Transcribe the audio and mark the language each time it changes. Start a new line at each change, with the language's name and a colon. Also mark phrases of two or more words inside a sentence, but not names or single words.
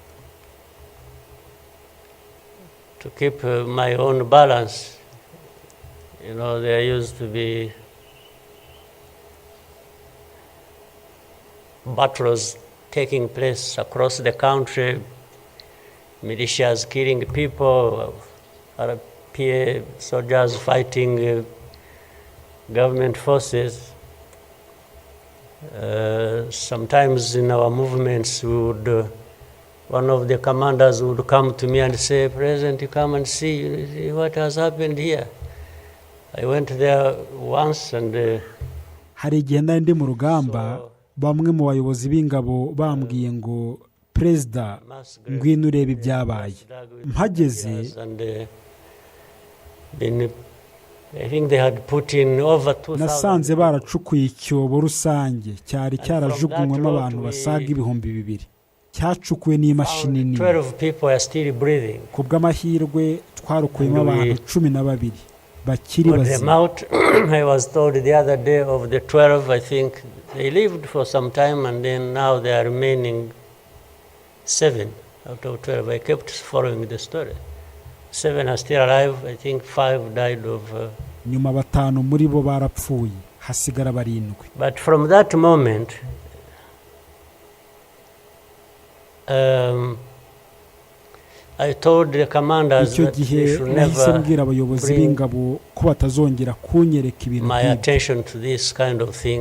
English: to keep my own balance, there used to be battles taking place across the country, militias killing people, RPA soldiers fighting government forces. Sometimes in our movements, one of the commanders would come to me and say, "President, you come and see what has happened here." I went there once and
Kinyarwanda: hari igihe ndi mu rugamba bamwe mu bayobozi b'ingabo bambwiye ngo Perezida ngwino urebe ibyabaye. Mpageze
English: I think they had put in over 2,000.
Kinyarwanda: nasanze baracukuye icyobo rusange cyari cyarajugunywemo abantu basaga 2,000 cyacukuwe n'imashini nini.
English: 12 people are still breathing.
Kinyarwanda: Ku bw'amahirwe twarukuyemo abantu 12 bakiri bazima.
English: I was told the other day of the 12, I think they lived for some time and then now they are remaining 7 out of 12. I kept following the story. 7 are still alive. I think 5 died of.
Kinyarwanda: Nyuma 5 muri bo barapfuye, hasigara 7.
English: But from that moment, I told the commanders that they should never bring my attention to this kind of thing.